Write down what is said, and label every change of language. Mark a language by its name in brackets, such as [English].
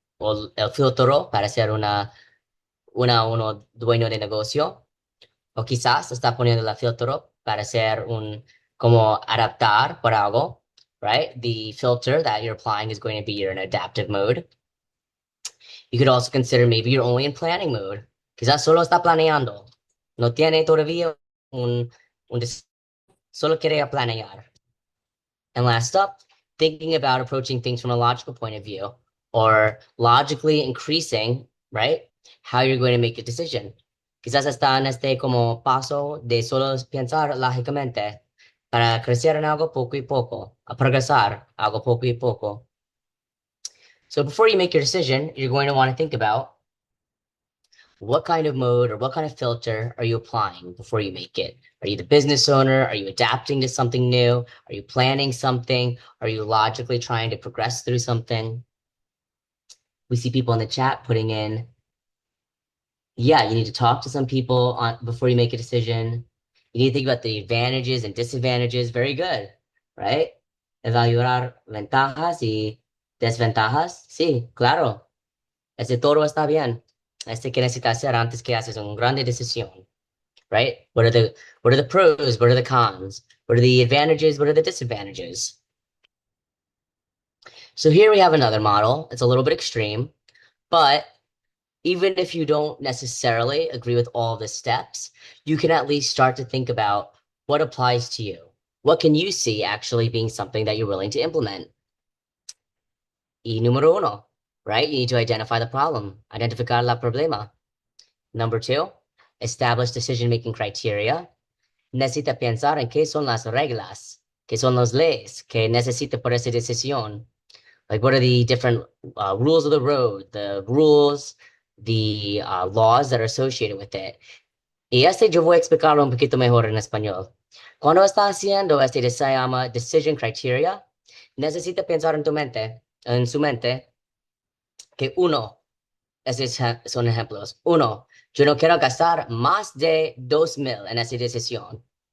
[Spanish] o el filtro para ser uno dueño de negocio, o quizás está poniendo el filtro para ser como adaptar por algo, [English] right? The filter that you're applying is going to be you're in adaptive mode. You could also consider maybe you're only in planning mode. [Spanish] Quizás solo está planeando. No tiene todavía un solo quiere planear. [English] And last up, thinking about approaching things from a logical point of view or logically increasing, right? How you're going to make a decision. [Spanish] Quizás está en este como paso de solo pensar lógicamente para crecer en algo poco y poco, a progresar algo poco y poco. [English] So before you make your decision, you're going to want to think about what kind of mode or what kind of filter are you applying before you make it? Are you the business owner? Are you adapting to something new? Are you planning something? Are you logically trying to progress through something? We see people in the chat putting in, yeah, you need to talk to some people before you make a decision. You need to think about the advantages and disadvantages. Very good, right? [Spanish] Evaluar ventajas y desventajas. Sí, claro. Ese todo está bien. Este que necesitas hacer antes que haces una grande decisión. [English] Right? What are the pros? What are the cons? What are the advantages? What are the disadvantages? So here we have another model. It's a little bit extreme, but even if you don't necessarily agree with all the steps, you can at least start to think about what applies to you. What can you see actually being something that you're willing to implement? [Spanish] Y número uno, [English] right? You need to identify the problem, [Spanish] identificar la problema. [English] Number two, establish decision-making criteria. [Spanish] Necesita pensar en qué son las reglas, qué son las leyes que necesita por esa decisión. [English] Like, what are the different rules of the road, the rules, the laws that are associated with it. [Spanish] Y este yo voy a explicarlo un poquito mejor en español. Cuando está haciendo este que se llama decision criteria, necesita pensar en su mente, que uno, estos son ejemplos. Uno, yo no quiero gastar más de 2,000 en esa decisión.